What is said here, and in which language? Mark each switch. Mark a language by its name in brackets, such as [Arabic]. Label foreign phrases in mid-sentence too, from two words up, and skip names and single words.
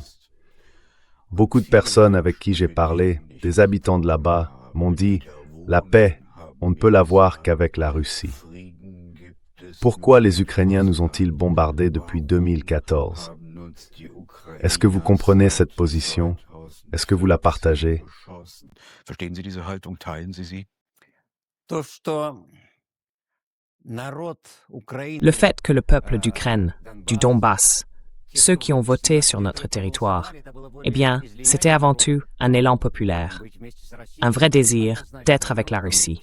[French] Beaucoup de personnes avec qui j'ai parlé, des habitants de là-bas, m'ont dit « La paix, on ne peut l'avoir qu'avec la Russie ». Pourquoi les Ukrainiens nous ont-ils bombardés depuis 2014? Est-ce que vous comprenez cette position? Est-ce que vous la partagez? [German] Verstehen Sie diese Haltung? Teilen Sie sie? [French] Le fait que le peuple d'Ukraine, du Donbass, ceux qui ont voté sur notre territoire, eh bien, c'était avant tout un élan populaire, un vrai désir d'être avec la Russie.